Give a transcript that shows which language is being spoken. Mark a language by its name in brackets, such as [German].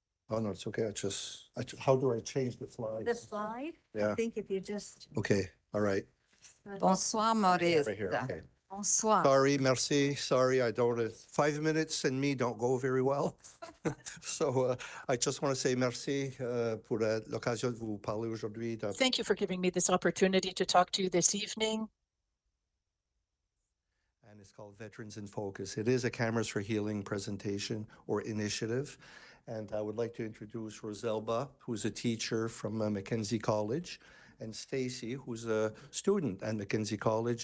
[English] Oh, no, it's okay. How do I change the The slides? slide, I Yeah, think if you just. okay, all right. [French] Bonsoir, Maurice. [English] Right here, okay. [French] Bonsoir. [English] Sorry, merci, sorry, I don't, 5 minutes and me don't go very well. So I just want to say [French] merci pour l'occasion de vous parler aujourd'hui. [English] Thank you for giving me this opportunity to talk to you this evening. And it's called Veterans in Focus. It is a Cameras for Healing presentation or initiative. And I would like to introduce Roselba, who's a teacher from Mackenzie College, and Stacy, who's a student at Mackenzie College.